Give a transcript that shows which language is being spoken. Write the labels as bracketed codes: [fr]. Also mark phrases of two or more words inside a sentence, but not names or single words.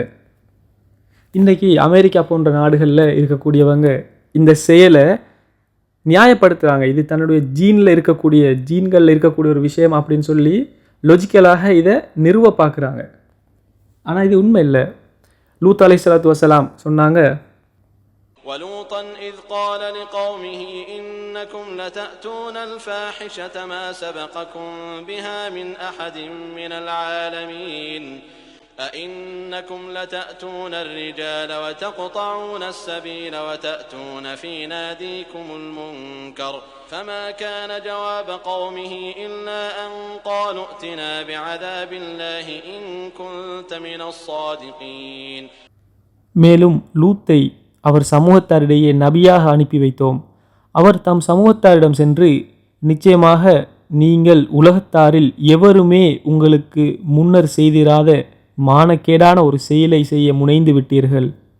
[ta] இன்றைக்கி அமெரிக்கா போன்ற நாடுகளில் இருக்கக்கூடியவங்க இந்த செயலை நியாயப்படுத்துகிறாங்க. இது தன்னுடைய ஜீன்களில் இருக்கக்கூடிய ஒரு விஷயம் அப்படின்னு சொல்லி லொஜிக்கலாக இதை நிறுவ பார்க்குறாங்க. ஆனால் இது உண்மை இல்லை. லூத் [ar] عليه الصلاة والسلام [ta] சொன்னாங்க, [ar] وَلُوطًا إِذْ قَالَ لِقَوْمِهِ إِنَّكُمْ لَتَأْتُونَ الْفَاحِشَةَ مَا سَبَقَكُمْ بِهَا مِنْ أَحَدٍ مِنَ الْعَالَمِينَ أَإِنَّكُمْ لَتَأْتُونَ الرِّجَالَ وَتَقْطَعُونَ السَّبِيلَ وَتَأْتُونَ فِي نَادِيكُمُ الْمُنكَرَ فَمَا كَانَ جَوَابَ قَوْمِهِ إِلَّا أَنْ قَالُوا ائْتِنَا بِعَذَابِ اللَّهِ إِنْ كُنْتَ مِنَ الصَّادِقِينَ. [ta] மேலும் லூத்தை அவர் சமூகத்தாரிடையே நபியாக அனுப்பி வைத்தோம். அவர் தம் சமூகத்தாரிடம் சென்று, நிச்சயமாக நீங்கள் உலகத்தாரில் எவருமே உங்களுக்கு முன்னர் செய்திராத மானக்கேடான ஒரு செயலை செய்ய முனைந்து விட்டீர்கள்.